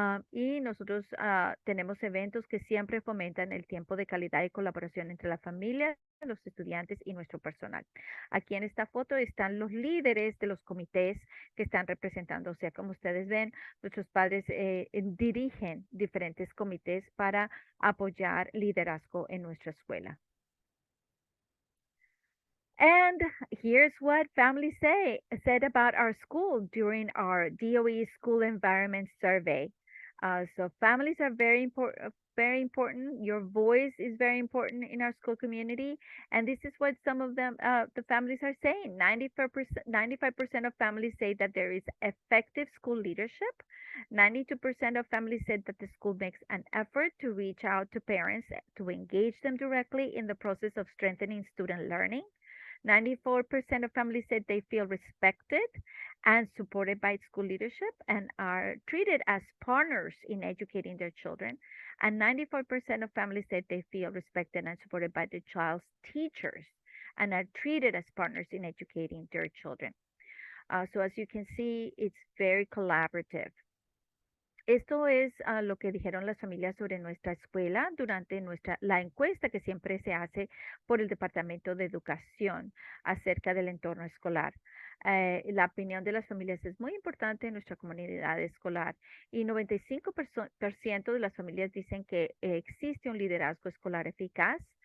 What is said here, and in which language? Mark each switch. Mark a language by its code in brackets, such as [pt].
[es] Y nosotros tenemos eventos que siempre fomentan el tiempo de calidad y colaboración entre la familia, los estudiantes y nuestro personal. Aquí en esta foto están los líderes de los comités que están representando. O sea, como ustedes ven, nuestros padres dirigen diferentes comités para apoyar liderazgo en nuestra escuela. [en] And here's what families said about our school during our DOE School Environment Survey. So families are very important. Very important. Your voice is very important in our school community, and this is what some of the families are saying. 95% of families say that there is effective school leadership. 92% of families said that the school makes an effort to reach out to parents to engage them directly in the process of strengthening student learning. 94% of families said they feel respected and supported by school leadership and are treated as partners in educating their children. And 94% of families said they feel respected and supported by the child's teachers and are treated as partners in educating their children. So as you can see, it's very collaborative. [es] Esto es lo que dijeron las familias sobre nuestra escuela durante la encuesta que siempre se hace por el Departamento de Educación acerca del entorno escolar. La opinión de las familias es muy importante en nuestra comunidad escolar, y 95% de las familias dicen que existe un liderazgo escolar eficaz.